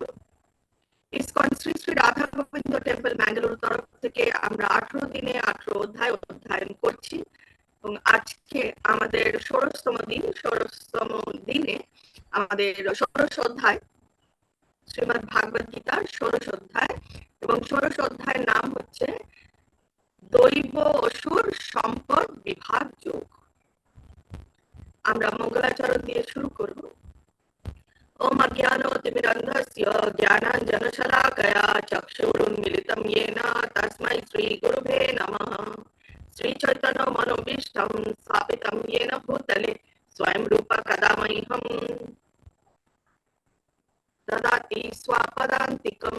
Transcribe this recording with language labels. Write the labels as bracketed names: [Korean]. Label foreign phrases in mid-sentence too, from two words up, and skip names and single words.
[Bangla] ইসকন শ্রী শ্রী রাধা গোবিন্দ টেম্পল ম্যাঙ্গালোর তরফ থেকে আমরা 18 দিনে 18 অধ্যায় অধ্যয়ন করছি এবং আজকে আমাদের 16তম দিনে আমাদের 16 অধ্যায় শ্রীমদ্ ভাগবত গীতার 16 অধ্যায় এবং 16 অধ্যায়ের নাম হচ্ছে দৈব অসুর সম্পদ বিভাগ যোগ। আমরা মঙ্গলাচরণ দিয়ে শুরু করব। [Sanskrit] ओम अज्ञानोतिमिरन्धस्य ज्ञानाञ्जनशलाकया चक्षुरुन्मिलितं येन तस्मै श्रीगुरुवे नमः। श्रीचैतन्यमनोभीष्टं स्थापितं येन भूतले स्वयं रूप कदा मह्यं ददाति स्वापदान्तिकम्।